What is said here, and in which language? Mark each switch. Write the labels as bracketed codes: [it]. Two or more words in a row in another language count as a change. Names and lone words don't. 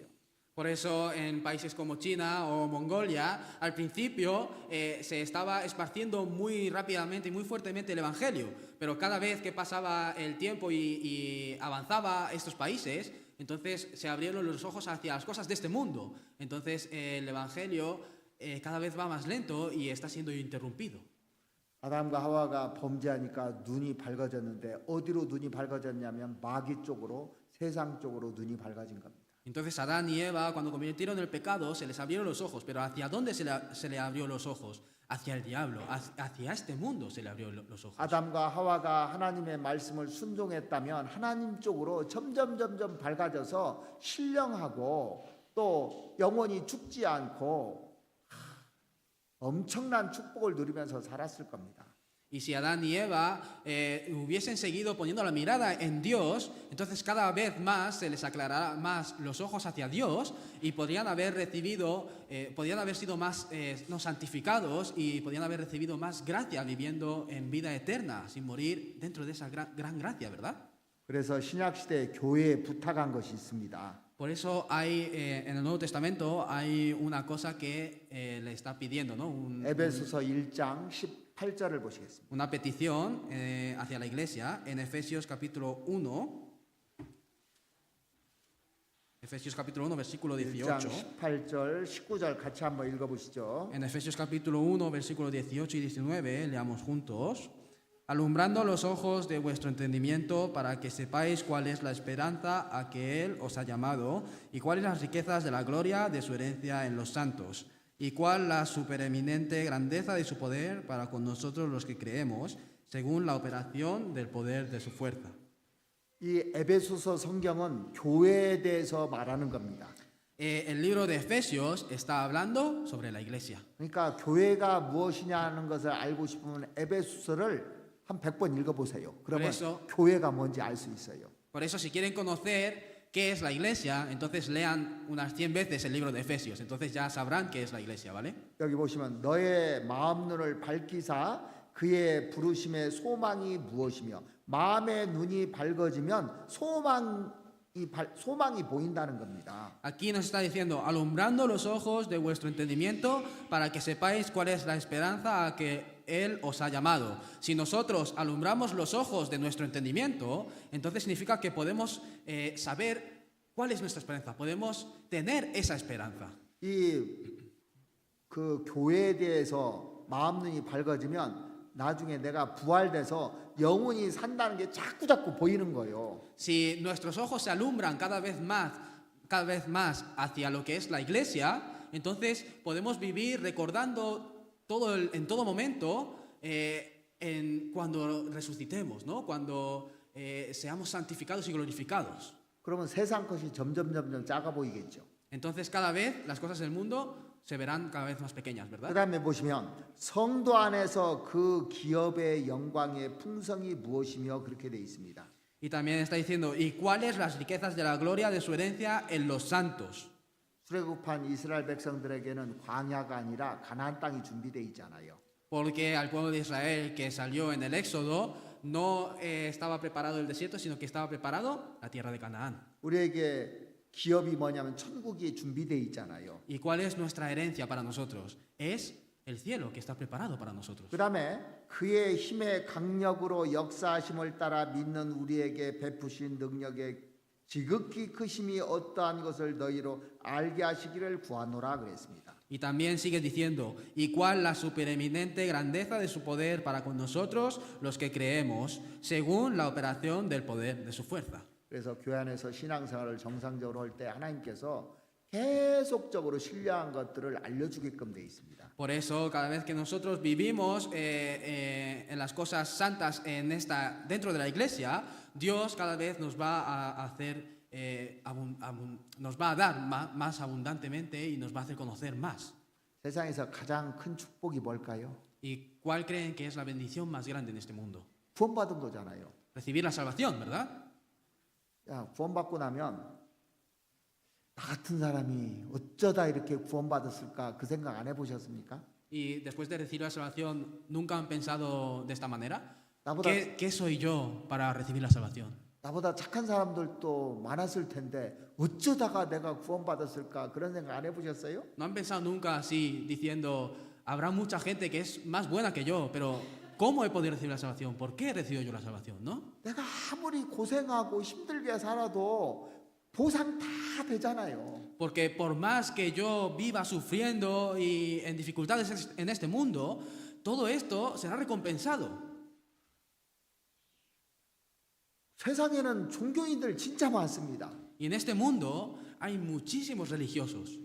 [es] Por eso en países como China o Mongolia, al principio se estaba esparciendo muy rápidamente y muy fuertemente el Evangelio, pero cada vez que pasaba el tiempo y avanzaba estos países, entonces se abrieron los ojos hacia las cosas de este mundo. Entonces el Evangelio cada vez va más lento y está siendo interrumpido. [ko] 아담과 하와가 범죄하니까 눈이 밝아졌는데 어디로 눈이 밝아졌냐면 마귀 쪽으로 세상 쪽으로 눈이 밝아진 겁니다. [es] Entonces Adán y Eva, cuando cometieron el pecado, se les abrieron los ojos. ¿Pero hacia dónde se le abrió los ojos? Hacia el diablo, hacia este mundo se le abrió los ojos. [ko] 아담과 하와가 하나님의 말씀을 순종했다면 하나님 쪽으로 점점 밝아져서 신령하고 또 영원히 죽지 않고 엄청난 축복을 누리면서 살았을 겁니다. [es] Y si Adán y Eva hubiesen seguido poniendo la mirada en Dios, entonces cada vez más se les aclarará más los ojos hacia Dios y podrían haber sido más no santificados y podrían haber recibido más gracia viviendo en vida eterna, sin morir dentro de esa gran gracia, ¿verdad? [ko] 그래서 신약 시대에 교회에 부탁한 것이 있습니다. [es] Por eso hay en el Nuevo Testamento hay una cosa que le está pidiendo, ¿no? [ko] 에베소서 1장 18절을 보시겠습니다. [es] Una petición hacia la iglesia en Efesios capítulo 1. Efesios capítulo 1 versículo [ko] 1장 18. 18절 19절 같이 한번 읽어보시죠. [es] En Efesios capítulo 1 versículo 18 y 19 leamos juntos. Alumbrando los ojos de vuestro entendimiento para que sepáis cuál es la esperanza a que Él os ha llamado y cuáles las riquezas de la gloria de su herencia en los santos y cuál la supereminente grandeza de su poder para con nosotros los que creemos según la operación del poder de su fuerza. [ko] 이 에베소서 성경은 교회에 대해서 말하는 겁니다. [es] El libro de Efesios está hablando sobre la iglesia. [ko] 그러니까 교회가 무엇이냐는 것을 알고 싶으면 에베소서를 한 100번 읽어보세요. 그러면 그래서- 교회가 뭔지 알 수 있어요. [es] Por eso, si quieren conocer qué es la iglesia, entonces lean unas 100 veces el libro de Efesios. Entonces ya sabrán qué es la iglesia, ¿vale? [ko] 여기 보시면 너의 마음 눈을 밝히사 그의 부르심의 소망이 무엇이며 마음의 눈이 밝아지면 소망이 보인다는 겁니다. [es] Aquí nos está diciendo, alumbrando los ojos de vuestro entendimiento para que sepáis cuál es la esperanza a que Él os ha llamado. Si nosotros alumbramos los ojos de nuestro entendimiento, entonces significa que podemos saber cuál es nuestra esperanza, podemos tener esa esperanza. [ko] 그 교회에 대해서 마음 눈이 밝아지면 나중에 내가 부활돼서 영원히 산다는 게 자꾸 보이는 거예요. [es] Si nuestros ojos se alumbran cada vez más hacia lo que es la iglesia, entonces podemos vivir recordando en todo momento cuando resucitemos, ¿no? Cuando seamos santificados y glorificados. [ko] 그러면 세상 것이 점점 작아 보이겠죠. [es] Entonces cada vez las cosas del mundo se verán cada vez más pequeñas, ¿verdad? [ko] 그다음에 보시면 성도 안에서 그 기업의 영광의 풍성이 무엇이며 그렇게 돼 있습니다. [es] Y también está diciendo, ¿y cuáles las riquezas de la gloria de su herencia en los santos? [ko] 출애굽한 이스라엘 백성들에게는 광야가 아니라 가나안 땅이 준비되어 있잖아요. [es] Porque al pueblo de Israel que salió en el Éxodo no estaba preparado el desierto, sino que estaba preparado la tierra de Canaán. [ko] 우리에게 기업이 뭐냐면 천국이 준비되어 있잖아요. [es] ¿Y cuál es nuestra herencia para nosotros? Es el cielo que está preparado para nosotros. [ko] 그다음에 그의 힘의 강력으로 역사하심을 따라 믿는 우리에게 베푸신 능력의 지극히 크심이 어떠한 것을 너희로 알게 하시기를 구하노라 그랬습니다. [es] Y también sigue diciendo, ¿y cuál la supereminente grandeza de su poder para con nosotros, los que creemos, según la operación del poder de su fuerza? [ko] 그래서 교회 안에서 신앙생활을 정상적으로 할 때 하나님께서 계속적으로 신뢰한 것들을 알려주게끔 돼 있습니다. [es] Por eso, cada vez que nosotros vivimos en las cosas santas dentro de la iglesia, Dios cada vez nos va a hacer, nos va a dar más abundantemente y nos va a hacer conocer más. [ko] 세상에서 가장 큰 축복이 뭘까요? [es] ¿Y cuál creen que es la bendición más grande en este mundo? [ko] 구원받은 거잖아요. [es] Recibir la salvación, ¿verdad? [ko] 야, 구원받고 나면 나 같은 사람이 어쩌다 이렇게 구원받았을까 그 생각 안 해보셨습니까? Y después de recibir la salvación, ¿nunca han pensado de esta manera? 나보다 [es] ¿Qué soy yo para recibir la salvación? [ko] 나보다 착한 사람들도 많았을 텐데 어쩌다가 내가 구원받았을까 그런 생각 안 해보셨어요? [es] ¿No han pensado nunca así diciendo, habrá mucha gente que es más buena que yo, pero ¿cómo he podido recibir la salvación? ¿Por qué he recibido yo la salvación? ¿No? [ko] 내가 아무리 고생하고 힘들게 살아도 보상 다 되잖아요. [es] Porque por más que yo viva sufriendo y en dificultades en este mundo, todo esto será recompensado. [ko] 세상에는 종교인들 진짜 많습니다. [es] Y en este mundo hay muchísimos religiosos.